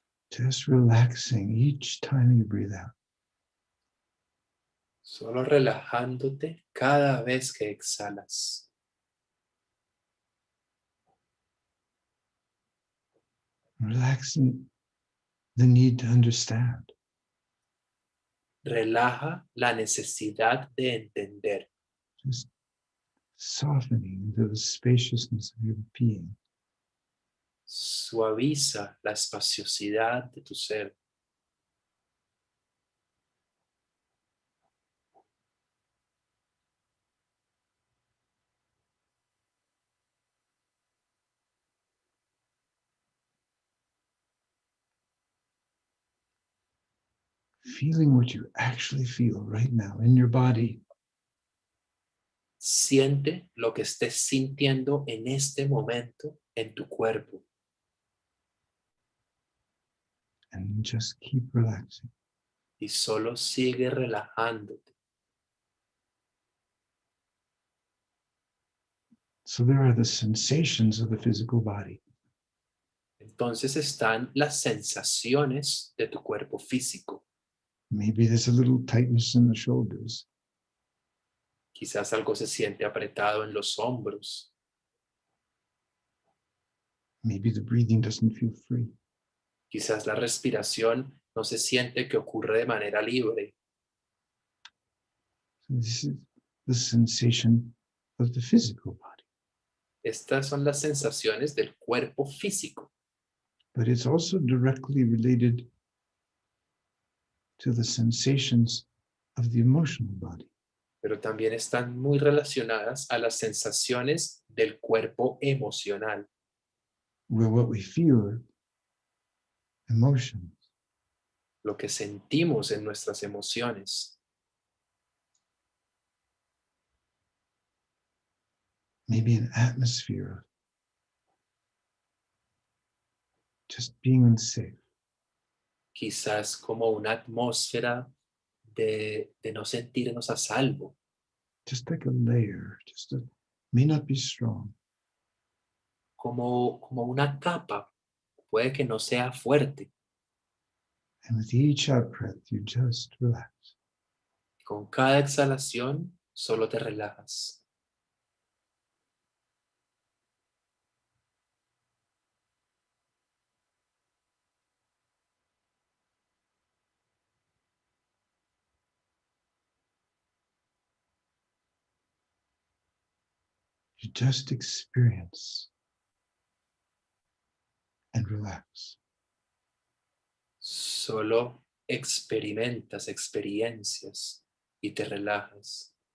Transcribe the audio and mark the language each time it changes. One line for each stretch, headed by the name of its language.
English: Just relaxing each time you breathe out.
Spanish: Solo relajándote cada vez que exhalas.
English: Relaxing the need to understand.
Spanish: Relaja la necesidad de entender.
English: Just softening into the spaciousness of your being.
Spanish: Suaviza la espaciosidad de tu ser.
English: Feeling what you actually feel right now in your body.
Spanish: Siente lo que estés sintiendo en este momento en tu cuerpo
English: And just keep relaxing.
Spanish: y solo sigue relajándote.
English: So there are the sensations of the physical body.
Spanish: Entonces están las sensaciones de tu cuerpo físico.
English: Maybe there's a little tightness in the shoulders.
Spanish: Quizás algo se siente apretado en los hombros.
English: Maybe the breathing doesn't feel free.
Spanish: Quizás la respiración no se siente que ocurre de manera libre.
English: So this is the sensation of the physical body.
Spanish: Estas son las sensaciones del cuerpo físico,
English: But it's also directly related to the sensations of the emotional body.
Spanish: pero también están muy relacionadas a las sensaciones del cuerpo emocional,
English: Where what we feel are emotions.
Spanish: lo que sentimos en nuestras emociones.
English: Maybe an atmosphere of just being unsafe.
Spanish: Quizás como una atmósfera de no sentirnos a salvo,
English: Just like a layer, may not be strong.
Spanish: como una capa, puede que no sea fuerte.
English: And with each out breath, you just relax.
Spanish: Con cada exhalación, solo te relajas.
English: You just experience and relax.
Spanish: Solo experimentas experiencias y te relajas.